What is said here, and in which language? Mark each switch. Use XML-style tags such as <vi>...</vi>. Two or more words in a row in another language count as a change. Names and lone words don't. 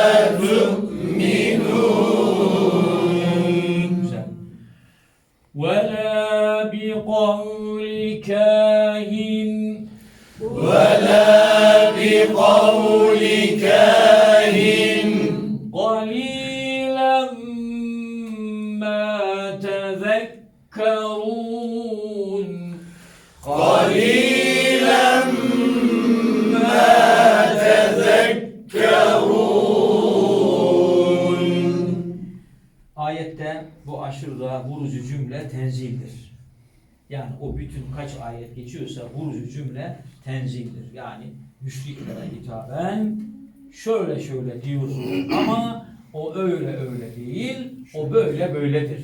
<ar>تُؤْمِنُونَ وَلَا بِقَوْلِ كَاهِنٍ وَلَا بِقَوْلِ كَاهِنٍ قَلِيلًا مَا تَذَكَّرُونَ قَلِيلًا مَا تَذَكَّرُونَ.</ar> <tr>Ayette bu aşırıda vurucu cümle tenzildir. Yani o bütün kaç ayet geçiyorsa vurucu cümle tenzildir. Yani müşriklere hitaben şöyle diyorsun ama o öyle değil, o böyledir.</tr>